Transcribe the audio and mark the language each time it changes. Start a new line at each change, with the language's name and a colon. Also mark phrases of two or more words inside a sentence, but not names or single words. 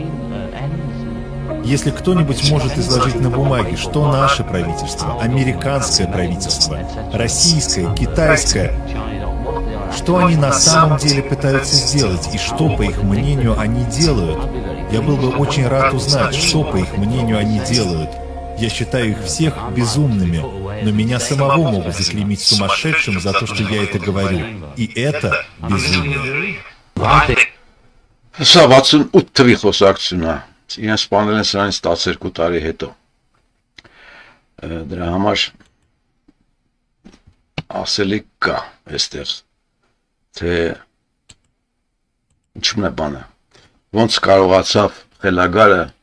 Russian: Если кто-нибудь может изложить на бумаге, что наше правительство, американское правительство, российское, китайское, что они на самом деле пытаются сделать и что, по их мнению, они делают, я был бы очень рад узнать, что, по их мнению, они делают. Я считаю их всех безумными, но меня самого могут заклеймить сумасшедшим за то, что я это говорю. И это безумие.
Armenian: Իրեն սպանել են սրանից 12 տարի հետո։ Դրա համար ասելիք կա այստեղ, թե ինչու՞ն է բանը, ոնց կարողացավ խելագարը